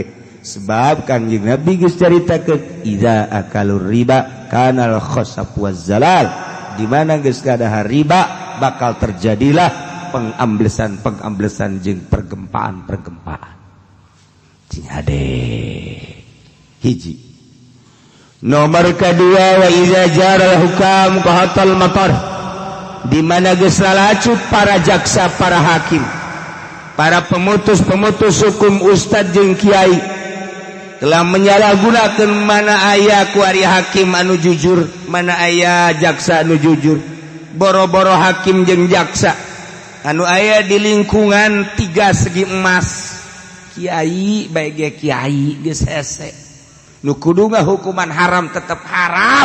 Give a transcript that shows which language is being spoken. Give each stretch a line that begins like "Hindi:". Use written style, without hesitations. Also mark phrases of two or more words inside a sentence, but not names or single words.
Sundanese: Sebab Kangjeng Nabi geus caritakeun
Arabic: idza akalur riba kanal khasaf wazzalal,
Sundanese: di mana geus kadahar riba bakal terjadilah pengamblesan jeung pergempaan. Cing ade hiji.
Indonesian: Nomor kedua
Arabic: wa idza jaral hukam qahatal matar,
Sundanese: di mana geus lalacut
Indonesian: para jaksa, para hakim, para pemutus hukum
Sundanese: ustad jeung kiai
Indonesian: telah menyalahgunakan
Sundanese: mana aya kuari hakim anu jujur, mana aya jaksa anu jujur. Boro-boro hakim jeung jaksa anu aya di lingkungan 3 segi emas. Kiai bae ge kiai geus hese. Nu kudu hukuman haram tetep haram.